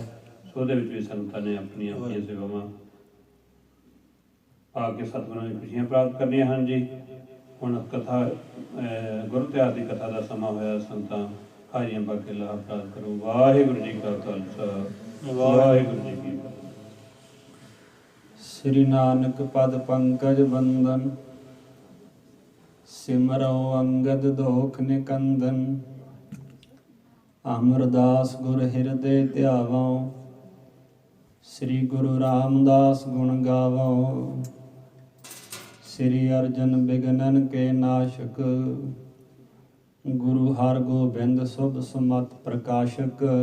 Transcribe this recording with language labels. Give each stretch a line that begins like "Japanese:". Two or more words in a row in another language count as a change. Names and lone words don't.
Punjabi: ਸੋ ਉਹਦੇ ਵਿੱਚ ਵੀ ਸੰਗਤਾਂ ਨੇ ਆਪਣੀਆਂ ਆਪਣੀਆਂ ਸੇਵਾਵਾਂ ਆ ਕੇ ਸਤਿਗੁਰਾਂ ਦੀਆਂ ਖੁਸ਼ੀਆਂ ਪ੍ਰਾਪਤ ਕਰਨੀਆਂ ਹਨ ਜੀ। ਹੁਣ ਕਥਾ ਗੁਰੂ ਤਿਆਰ ਦੀ ਕਥਾ ਦਾ ਸਮਾਂ ਹੋਇਆ, ਸੰਗਤਾਂ ਹਾਜ਼ਰੀਆਂ ਪਾ ਕੇ ਲਾਭ ਪ੍ਰਾਪਤ ਕਰੋ। ਵਾਹਿਗੁਰੂ ਜੀ ਕਾ ਖਾਲਸਾ, ਵਾਹਿਗੁਰੂ ਜੀ ਕੀ ਫਤਿਹ।
Braj: श्री नानक पद पंकज बंदन, सिमरो अंगद दोख निकंदन। अमरदास गुर हृदय ध्यावो, श्री गुरु रामदास गुण गावो। श्री अर्जन बिघनन के नाशक, गुरु हर गोबिंद शुभ सुमत प्रकाशक।